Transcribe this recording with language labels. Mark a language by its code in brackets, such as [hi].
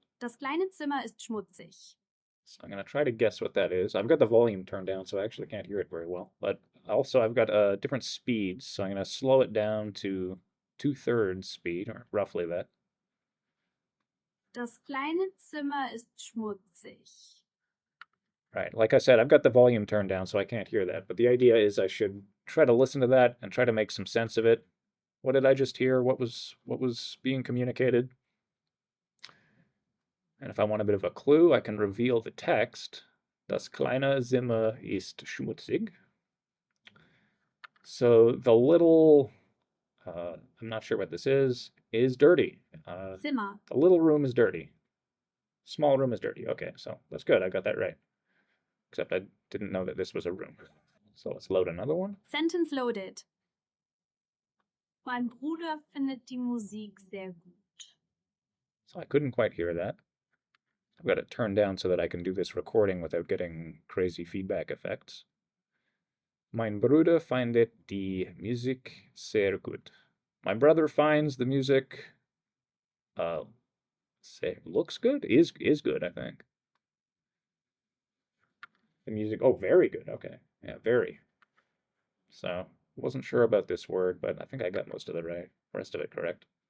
[de] Das kleine Zimmer ist schmutzig. [en] So I'm going to try to guess what that is. I've got the volume turned down, so I actually can't hear it very well. But also I've got different speeds, so I'm going to slow it down to 2/3 speed, or roughly that. [de] Das kleine Zimmer ist schmutzig. [en] Right, like I said, I've got the volume turned down, so I can't hear that. But the idea is I should try to listen to that and try to make some sense of it. What did I just hear? What was being communicated? And if I want a bit of a clue, I can reveal the text. [de] Das kleine Zimmer ist schmutzig. [en] So the little, I'm not sure what this is dirty. [de] Zimmer. [en] The little room is dirty. Small room is dirty. Okay, so that's good. I got that right. Except I didn't know that this was a room. So let's load another one. Sentence loaded. [de] Mein Bruder findet die Musik sehr gut. [en] So I couldn't quite hear that. I've got it turned down so that I can do this recording without getting crazy feedback effects. [de] Mein Bruder findet die Musik sehr gut. [en] My brother finds the music looks good? Is good, I think. The music, oh, very good. Okay. Yeah, very. So, wasn't sure about this word, but I think I got most of the rest of it correct.